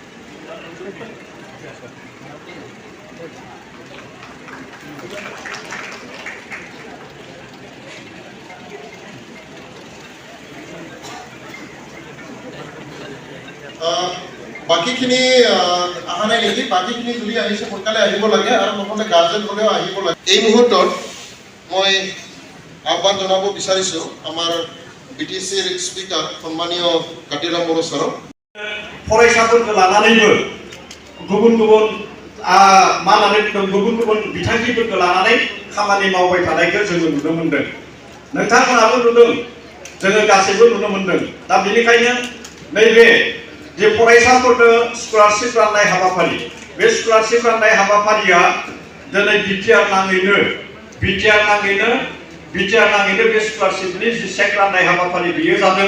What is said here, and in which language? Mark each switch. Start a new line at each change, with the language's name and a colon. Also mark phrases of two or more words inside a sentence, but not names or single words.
Assamese: বাকীখিনি অহা নাই নেকি? বাকীখিনি যদি আহিছে সোনকালে আহিব লাগে আৰু নহ'লে গাৰ্জেন হ'লেও আহিব লাগে। এই মুহূৰ্তত মই আহ্বান জনাব বিচাৰিছোঁ আমাৰ BTCৰ স্পিকাৰ সন্মানীয় কাতিৰাম বড়ো ছাৰক।
Bodo: फरायसाफोरखौ लानानैबो गुबुन गुबुन मा होननानै गुबुन गुबुन बिथांखिफोरखौ लानानै खामानि मावबाय थानायखौ जोङो नुनो मोनदों। नोंथांमोनाबो नुदों, जोङो गासैबो नुनो मोनदों। दा बेनिखायनो नैबे जे फरायसाफोरनो स्कलारशिप राननाय हाबाफारि, बे स्कलारशिप राननाय हाबाफारिया दिनै बिटिआर नाङैनो बे स्कलारशिपनि जि चेक राननाय हाबाफारि बियो जादों।